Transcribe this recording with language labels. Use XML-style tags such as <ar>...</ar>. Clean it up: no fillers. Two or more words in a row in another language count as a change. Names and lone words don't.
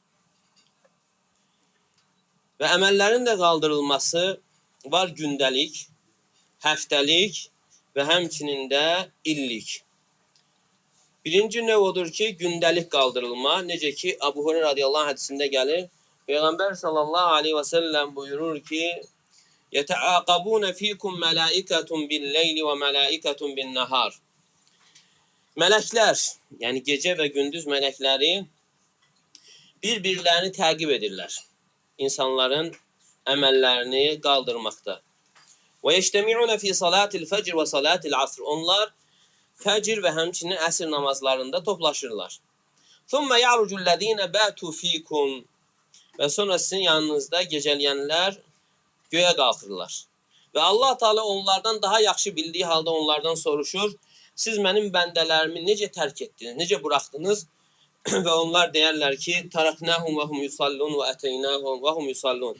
<az>Və əməllərin də qaldırılması var gündəlik, həftəlik və həmçinin də illik. Birinci növ odur ki, gündəlik qaldırılma. Necə ki, Əbu Hureyra</az> <ar>رضي الله عنه</ar> <az>hədisində gəlir. Peyğəmbər</az> <ar>صلى الله عليه وسلم</ar> <az>buyurur ki,</az> <ar>يَتَعَاقَبُونَ ف۪يكُمْ مَلَائِكَةٌ بِالْلَيْلِ وَمَلَائِكَةٌ بِالنَّهَارِ.</ar> <az>Mələklər, yəni gecə və gündüz mələkləri bir-birlərini təqib edirlər. İnsanların əməllərini qaldırmaqda.</az> <ar>وَيَجْتَمِعُونَ ف۪ي صَلَاةِ الْفَجْرِ وَصَلَاةِ الْعَصْرِ.</ar> <az>Onlar fəcr və həmçinin əsr namazlarında toplaşırlar.</az> <ar>ثُمَّ يَعْرُجُ الَّذ۪ينَ بَاتُوا ف۪يكُمْ.</ar> <az>Və sonra sizin yanınızda gecələyənlər göyə qalxırlar. Və Allah Teala onlardan daha yaxşı bildiği halda onlardan soruşur. Siz mənim bəndələrimi necə tərk etdiniz, necə buraxdınız? Və onlar deyərlər ki,</az> <ar>تركناهم وهم يصلون وأتيناهم وهم يصلون.</ar>